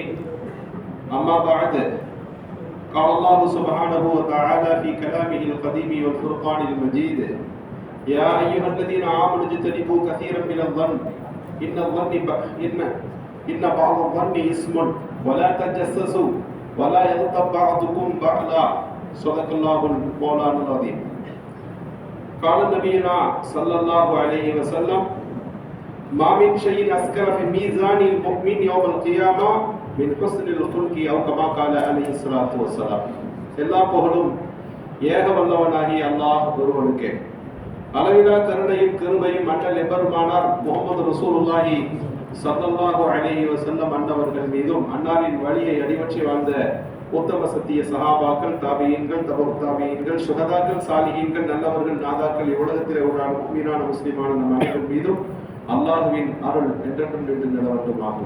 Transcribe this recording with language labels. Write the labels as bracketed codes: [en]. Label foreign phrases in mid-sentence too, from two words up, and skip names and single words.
[ar] أما بعد، قال الله سبحانه وتعالى في كلامه القديم والفرقان المجيد: يا أيها الذين آمنوا اجتنبوا كثيرا من الظن إن بعض الظن اسم ولا تجسسوا ولا يغتب بعضكم بعضا. صدق الله المولانا العظيم. قال نبينا صلى الله عليه وسلم: ما من شيء أسكر في ميزان المؤمن يوم القيامة من حسن الخلق أو كما قال عليه الصلاة والسلام. [ta] எல்லா புகழும் ஏக வல்லவனாகிய அல்லாஹ் ஒருவனுக்கே. அளவிலா கருணையும் கிருபையும் அண்ணல் எம்பெருமானார் முஹம்மது [ar] رسول الله صلى الله عليه وسلم [ta] அன்னவர்கள் மீதும் அன்னாரின் வழியை அடிவற்றி வாழ்ந்த உத்தம சத்திய சஹாபாக்கள், தாபியீன்கள், தபூ தாபியீன்கள், சுஹதாக்கள், சாலிஹீன்கள், நல்லவர்கள், நாதாக்கள், இவ்வுலகத்திலே ஒரு முஃமினான முஸ்லிமான நம் அனைவர் மீதும் அல்லாஹுவின் அருள் என்றென்றும் நின்று நிலவட்டுமாகுக.